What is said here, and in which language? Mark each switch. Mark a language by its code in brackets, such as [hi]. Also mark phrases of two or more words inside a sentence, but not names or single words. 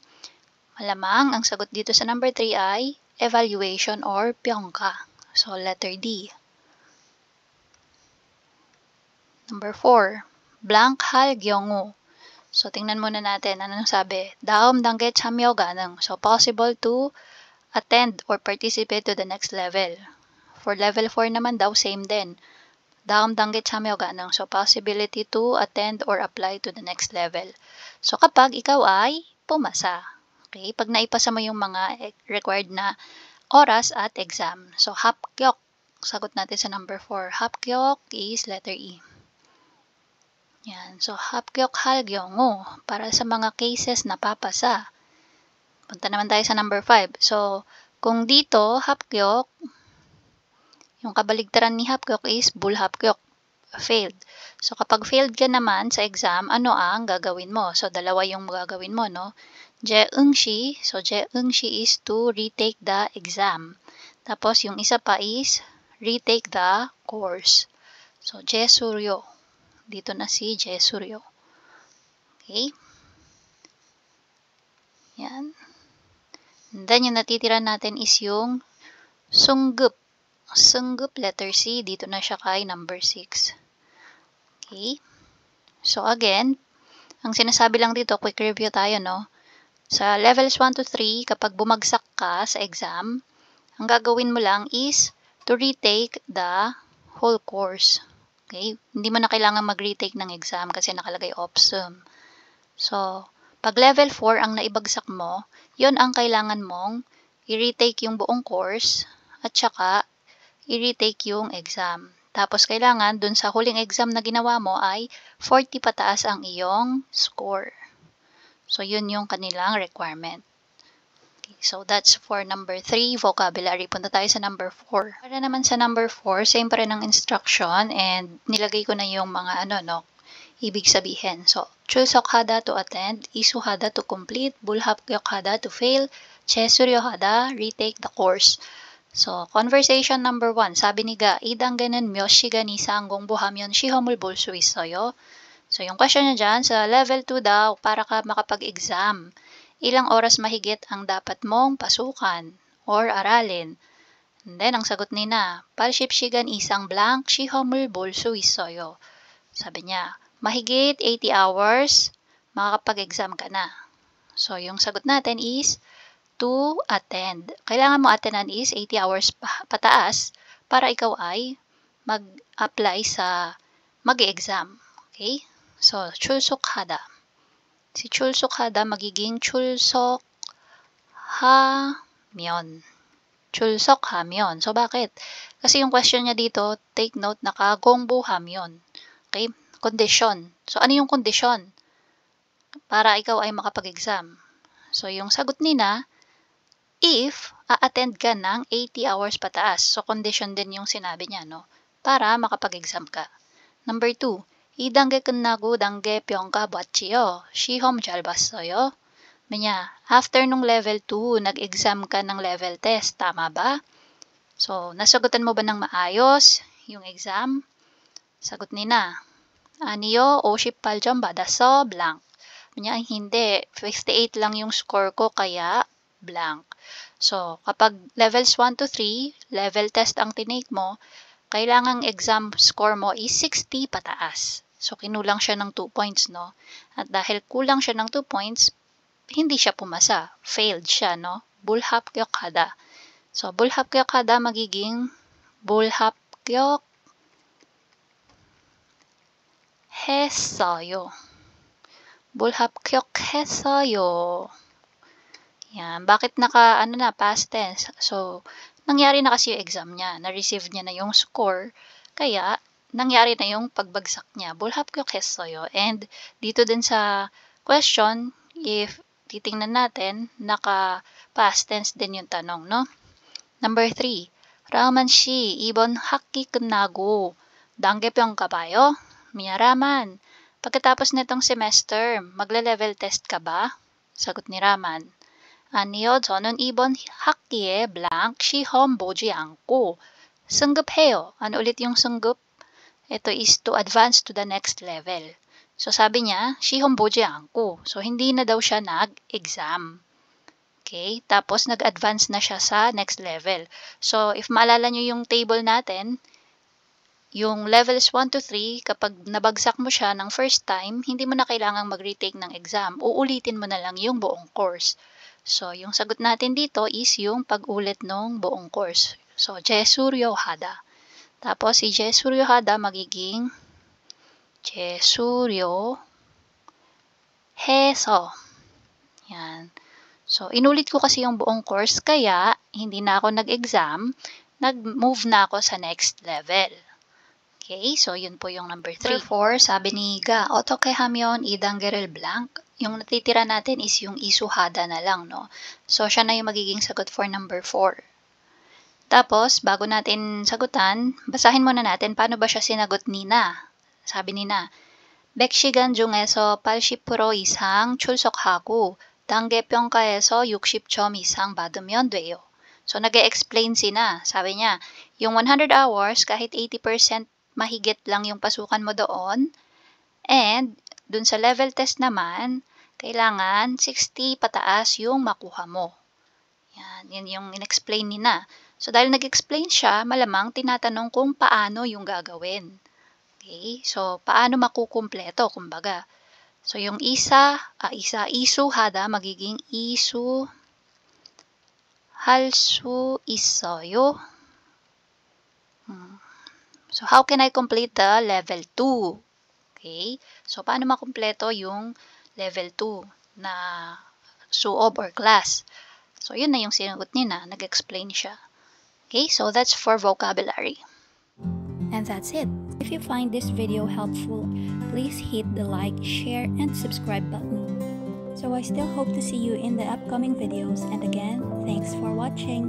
[tl] Malamang, ang sagot dito sa number 3 ay [en] evaluation or [tl] pyongka. [en] So, letter D. Number 4, blank [ko] 할 경우. [tl] So, tingnan muna natin. Anong sabi? [ko] 다음 단계 참여 가능. [en] So, possible to attend or participate to the next level. [tl] For level 4 naman daw, same din. [ko] 다음 단계 참여 가능. [en] So, possibility to attend or apply to the next level. [tl] So, kapag ikaw ay pumasa. Okay? Pag naipasa mo yung mga required na oras at exam. So, hapkyok. Sagot natin sa number 4. Hapkyok [en] is letter E. [ko] Yan. So, 합격 할 경우. [tl] Para sa mga cases na papasa. Punta naman tayo sa number 5. So, kung dito, hapkyok, yung kabaligtaran ni hapkyok is bulhapkyok, failed. So, kapag failed ka naman sa exam, ano ang gagawin mo? So, dalawa yung gagawin mo, no? [en] Jeungshi. So, jeungshi is to retake the exam. [tl] Tapos, yung isa pa is [en] retake the course. [tl] So, jesuryo. Dito na si jesuryo. Okay? Yan. And then, yung natitira natin is yung sunggup. Sunggup, letter C. Dito na siya kay number 6. Okay? So, again, ang sinasabi lang dito, [en] quick review [tl] tayo, no? Sa levels 1 to 3, kapag bumagsak ka sa exam, ang gagawin mo lang is [en] to retake the whole course. [tl] Okay? Hindi mo na kailangan mag-retake ng exam kasi nakalagay opsum. So, pag level 4 ang naibagsak mo, yon ang kailangan mong i-retake yung buong course at saka i-retake yung exam. Tapos kailangan dun sa huling exam na ginawa mo ay 40 pataas ang iyong score. So yun yung kanilang requirement. [en] Okay, so that's for number 3, vocabulary. [tl] Punta tayo sa number 4. Para naman sa number 4, same pa rin ang instruction and nilagay ko na yung mga ibig sabihin. [en] So, [ko] 출석하다 [en] to attend, [ko] 이수하다 [en] to complete, [ko] 불합격하다 [en] to fail, [ko] 재수료하다, [en] retake the course. So, conversation number 1. [tl] Sabi ni Ga, [ko] idangganan 몇 시간 이상 공부하면 시험을 볼 수 있어요? [tl] So, yung question niya dyan, sa level 2 daw, para ka makapag-exam, ilang oras mahigit ang dapat mong pasukan or aralin? And then, ang sagot ni na, [ko] 팔십 시간 이상 [tl] blank, [ko] 시험을 볼 수 있어요. [tl] Sabi niya, mahigit 80 hours, makakapag-exam ka na. So, yung sagot natin is [en] to attend. [tl] Kailangan mo attendan is 80 hours pataas para ikaw ay mag-apply sa mag-exam. [ko] Okay? So, 출석하다. [tl] Si [ko] 출석하다 [tl] magiging [ko] 출석하면. 출석하면. So, bakit? [tl] Kasi yung question niya dito, take note, nakagongbuhamen. Okay? Condition. So, ano yung condition? Para ikaw ay makapag-exam. So, yung sagot nina, if a-attend ka ng 80 hours pataas. So, condition din yung sinabi niya, no? Para makapag-exam ka. Number 2, [ko] 이단계 끝나고 단계 평가 봤지요. 시험 잘 봤어요. [tl] Manya, after nung level 2, nag-exam ka ng [en] level test. [tl] Tama ba? So, nasagutan mo ba ng maayos yung exam? Sagot ni na. [ko] 아니요, 58점 받았어, blank. [tl] Manya, hindi. 58 lang yung score ko, kaya blank. So, kapag levels 1 to 3, [en] level test [tl] ang tinake mo, kailangang exam score mo is 60 pataas. So, kinulang siya ng 2 points, no? At dahil kulang siya ng 2 points, hindi siya pumasa. Failed siya, no? bulhabgyokada. So, bulhabgyokada magiging [ko] 불합격했어요. 불합격했어요. [tl] Yan. Bakit [en] past tense? [tl] So, nangyari na kasi yung exam niya. Na-receive niya na yung score. Kaya, nangyari na yung pagbagsak niya. [ko] 불합격했어요. [tl] And, dito din sa question, if titingnan natin, naka- [en] past tense [tl] din yung tanong, no? Number 3. [ko] 라만 씨, 이번 학기 끝나고 단계평가 봐요? [tl] Raman, pagkatapos nitong semester, magle- [en] level test [tl] ka ba? Sagot ni Raman. [ko] 아니요, 저는 이번 학기에 blank 시험 보지 않고 승급해요. [tl] Ano ulit yung 승급? [en] Ito is to advance to the next level. [tl] So sabi niya, [ko] 시험 보지 않고. [tl] So hindi na daw siya nag-exam. Okay? Tapos nag-advance na siya sa [en] next level. [tl] So if maalala nyo yung table natin, yung levels 1 to 3, kapag nabagsak mo siya ng [en] first time, [tl] hindi mo na kailangang mag-retake ng exam. Uulitin mo na lang yung buong course. So, yung sagot natin dito is yung pag-ulit ng buong course. So, 재수료하다. Tapos, si 재수료하다 magiging 재수료해서. Yan. So, inulit ko kasi yung buong course, kaya hindi na ako nag-exam, nag-move na ako sa [en] next level. [tl] Okay, so yun po yung number 3. [ko] Number 4, sabi ni Ga, 어떻게 하면 이 단계를 blank? [tl] Yung natitira natin is yung isuhada na lang, no? So, siya na yung magiging sagot for number 4. Tapos, bago natin sagutan, basahin muna natin paano ba siya sinagot ni Na. Sabi ni Na, [ko] 100시간 중에서 80% 이상 출석하고 단계 평가에서 60점 이상 받으면 돼요. [tl] So, nag-explain si Na. Sabi niya, yung [en] 100 hours, [tl] kahit 80% mahigit lang yung pasukan mo doon. And, dun sa [en] level test [tl] naman, kailangan 60 pataas yung makuha mo. Yan yung in-explain ni Na. So, dahil nag-explain siya, malamang tinatanong kung paano yung gagawin. Okay? So, paano makukumpleto, kumbaga. So, yung isuhada, magiging [ko] 할 수 있어요. [en] So, how can I complete the level 2? [tl] Okay? So, paano makumpleto yung level 2 na suob or class? So, yun na yung sinagot niya na. Nag-explain siya. Okay? [en] So, that's for vocabulary. And that's it. If you find this video helpful, please hit the like, share, and subscribe button. So I still hope to see you in the upcoming videos, and again, thanks for watching.